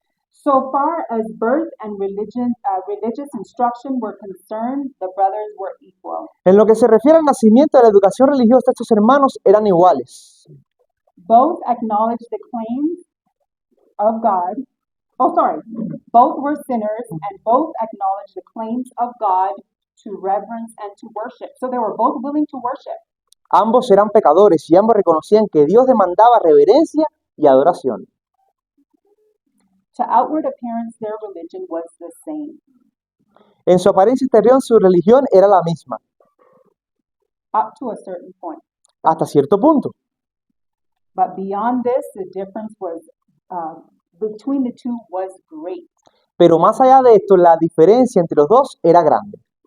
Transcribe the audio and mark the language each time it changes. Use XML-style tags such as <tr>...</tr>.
<en>So far as birth and religious instruction were concerned, the brothers were equal.</en> <es>En lo que se refiere al nacimiento de la educación religiosa, estos hermanos eran iguales.</es> <en>Both acknowledged the claims of God. Oh, sorry. Both were sinners and both acknowledged the claims of God to reverence and to worship. So they were both willing to worship.</en> <es>Ambos eran pecadores y ambos reconocían que Dios demandaba reverencia y adoración.</es> <en>To outward appearance, their religion was the same.</en> <es>En su apariencia exterior, su religión era la misma,</es> <en>Up to a certain point.</en> <es>hasta cierto punto.</es> <en>But beyond this, the difference was between the two was great.</en> <es>Pero más allá de esto, la diferencia entre los dos era grande.</es>